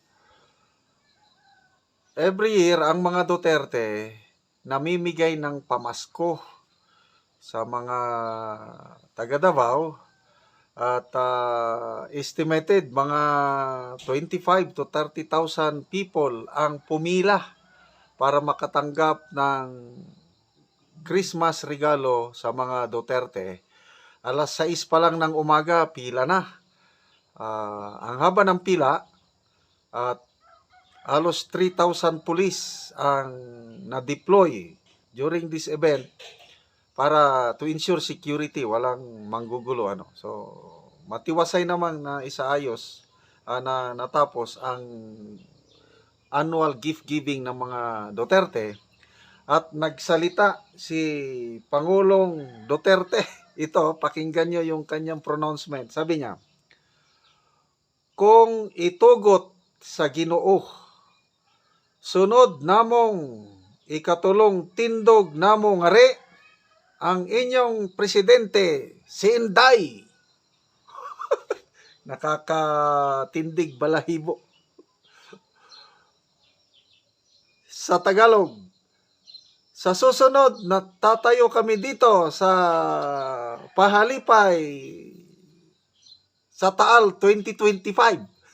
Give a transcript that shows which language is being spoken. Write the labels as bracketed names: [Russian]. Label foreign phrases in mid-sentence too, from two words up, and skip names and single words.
[English] Every year, [Filipino] ang mga Duterte namimigay ng pamasko sa mga taga Davao at estimated mga 25 to 30,000 people ang pumila para makatanggap ng Christmas regalo sa mga Duterte. Alas 6 pa lang ng umaga, pila na. Ang haba ng pila at halos 3,000 police ang na-deploy [English] during this event [Filipino] para [English] to ensure security, [Filipino] walang manggugulo. So, matiwasay naman na isaayos na natapos ang annual gift giving ng mga Duterte at nagsalita si Pangulong Duterte. Ito, pakinggan nyo yung kanyang pronouncement. Sabi niya, [Cebuano] kung itugot sa Ginoo, sunod namong ikatulong tindog namong ngari ang inyong presidente si Inday. [Filipino] Nakakatindig balahibo. Sa Tagalog, sa susunod na tatayo kami dito sa Pahalipay sa Taal 2025.